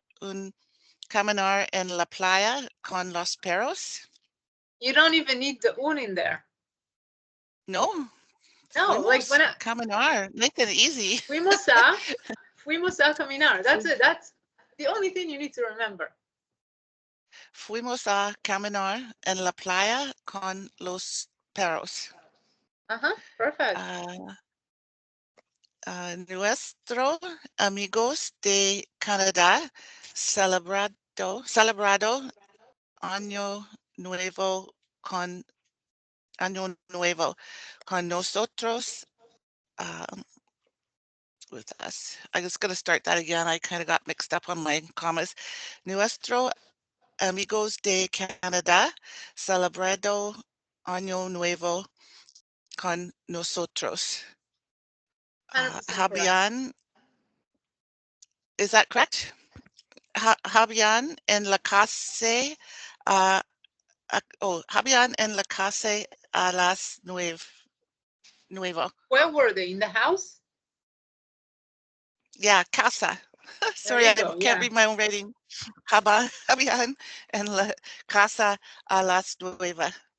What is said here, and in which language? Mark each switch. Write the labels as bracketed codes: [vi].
[es] un caminar en la playa con los perros. [en] You don't even need the un in there. No. No, like [es] Fuimos [en] when I, caminar. Make it easy. [es] fuimos a caminar. [en] That's it. That's the only thing you need to remember. [es] Fuimos a caminar en la playa con los perros. [en] Perfect. [es] Nuestro amigos de Canadá celebrado año nuevo con año nuevo con nosotros. [en] With us. I was going to start that again. I kind of got mixed up on my commas. [es] Nuestro amigos de Canadá celebrado año nuevo con nosotros. [en] 100% correct. Habían, is that correct? [es] Habían en la casa, habían en la casa a las nuevo. [en] Where were they? In the house? Yeah, casa. Sorry, I can't read my own writing. [es] Habían en la casa a las nueve.